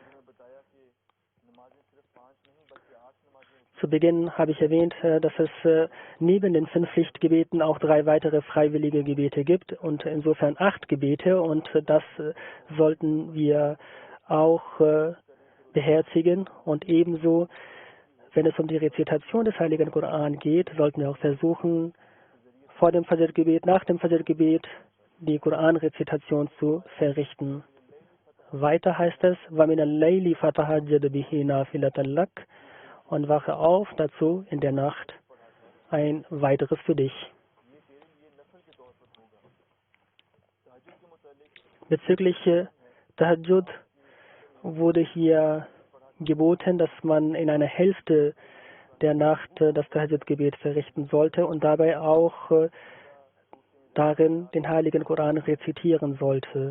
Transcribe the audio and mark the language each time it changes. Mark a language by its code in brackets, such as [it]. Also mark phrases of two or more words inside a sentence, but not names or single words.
[de] Zu Beginn habe ich erwähnt, dass es neben den 5 Pflichtgebeten auch 3 weitere freiwillige Gebete gibt und insofern 8 Gebete, und das sollten wir auch beherzigen. Und ebenso, wenn es um die Rezitation des Heiligen Koran geht, sollten wir auch versuchen, vor dem Fajr-Gebet, nach dem Fajr-Gebet die Koranrezitation zu verrichten. Weiter heißt es, [ar] وَمِنَ اللَّيْلِ فَتَهَجَّدْ بِهِ نَافِلَةً لَكَ, [de] und wache auf dazu in der Nacht ein weiteres für dich. Bezüglich Tahajjud wurde hier geboten, dass man in einer Hälfte der Nacht das Tahajjud-Gebet verrichten sollte und dabei auch darin den Heiligen Koran rezitieren sollte.